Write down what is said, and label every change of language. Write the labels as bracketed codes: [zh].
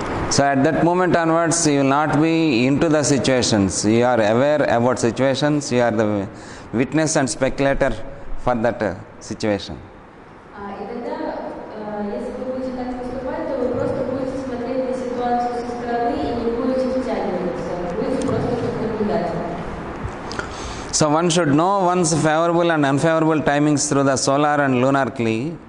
[en] So at that moment onwards, you will not be into the situations. You are aware about situations. You are the witness and speculator for that situation. [ru] И тогда, если вы будете так поступать, то вы просто будете смотреть на ситуацию со стороны и не будете втягиваться. Будете просто как наблюдатель. [en] So one should know one's favorable and unfavorable timings through the solar and lunar key.